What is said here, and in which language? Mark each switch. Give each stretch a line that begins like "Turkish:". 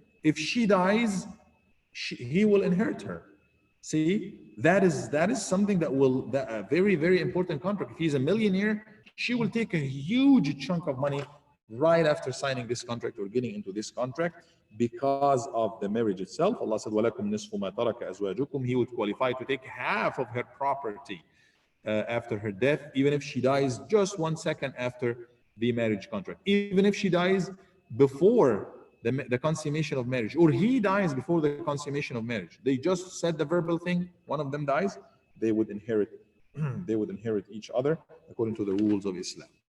English: If she dies, he will inherit her. See, that is something that will, a very, very important contract. If he's a millionaire, she will take a huge chunk of money right after signing this contract or getting into this contract because of the marriage itself. Allah said,
Arabic: وَلَكُمْ نِصْفُ مَا تَرَكَ أَزْوَاجُكُمْ.
English: He would qualify to take half of her property after her death, even if she dies just 1 second after the marriage contract. Even if she dies before the consummation of marriage, or he dies before the consummation of marriage. They just said the verbal thing, one of them dies, they would inherit each other according to the rules of Islam.